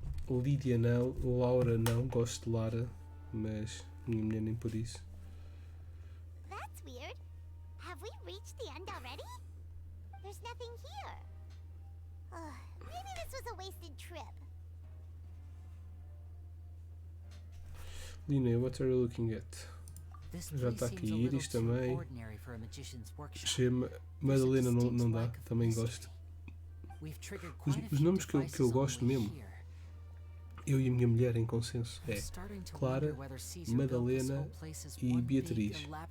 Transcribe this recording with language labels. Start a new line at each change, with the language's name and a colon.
Portuguese: Lídia não, Laura não, gosto de Lara, mas minha mulher nem por isso.
English: That's weird. Have we reached the end already? There's nothing here. Maybe this was a wasted trip. Lina, what are you looking at?
Portuguese: Já está aqui Iris também. Chama Madalena não dá, também gosto. Os nomes que eu gosto mesmo, eu e a minha mulher em consenso, é Clara, Madalena e Beatriz.